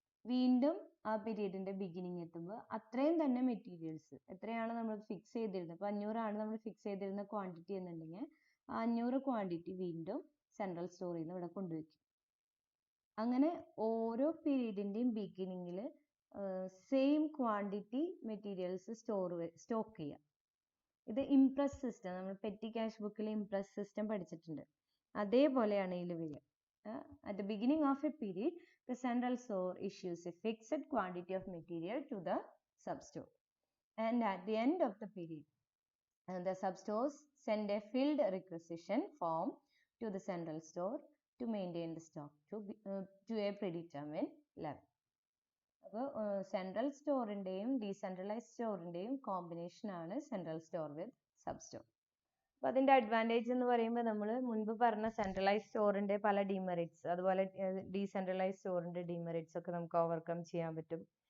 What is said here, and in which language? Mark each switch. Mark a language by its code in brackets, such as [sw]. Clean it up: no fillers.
[ml] വീണ്ടും ആ പീരീഡിൻ്റെ ബിഗിനിങ് എത്തുമ്പോൾ അത്രയും തന്നെ മെറ്റീരിയൽസ്, എത്രയാണ് നമ്മൾ ഫിക്സ് ചെയ്തിരുന്നത്, ഇപ്പോൾ 500 നമ്മൾ ഫിക്സ് ചെയ്തിരുന്ന ക്വാണ്ടിറ്റി എന്നുണ്ടെങ്കിൽ ആ 500 ക്വാണ്ടിറ്റി വീണ്ടും സെൻട്രൽ സ്റ്റോറിൽ നിന്ന് ഇവിടെ കൊണ്ടുവയ്ക്കും. അങ്ങനെ ഓരോ പീരീഡിൻ്റെയും ബിഗിനിങ്ങിൽ സെയിം ക്വാണ്ടിറ്റി മെറ്റീരിയൽസ് സ്റ്റോക്ക് ചെയ്യാം. ഇത് ഇംപ്രസ് സിസ്റ്റം, നമ്മൾ പെറ്റി ക്യാഷ് ബുക്കിൽ ഇംപ്രസ് സിസ്റ്റം പഠിച്ചിട്ടുണ്ട്, അതേപോലെയാണ് ഇതിൽ വരിക. [en] At the beginning of a period, the central store issues a fixed quantity of material to the sub-store. And at the end of the period, the sub-stores send a filled requisition form to the central store to maintain the stock to a predetermined level. [ml] അപ്പോൾ central സ്റ്റോറിൻ്റെയും decentralised സ്റ്റോറിൻ്റെയും കോമ്പിനേഷനാണ് central store വിത്ത് sub store. അപ്പോൾ അതിൻ്റെ advantage എന്ന് പറയുമ്പോൾ നമ്മൾ മുൻപ് പറഞ്ഞ centralised സ്റ്റോറിൻ്റെ പല ഡിമെറിറ്റ്സ്, അതുപോലെ ഡീസെൻട്രലൈസ്ഡ് സ്റ്റോറിൻ്റെ ഡിമെറിറ്റ്സ് ഒക്കെ നമുക്ക് ഓവർകം ചെയ്യാൻ പറ്റും.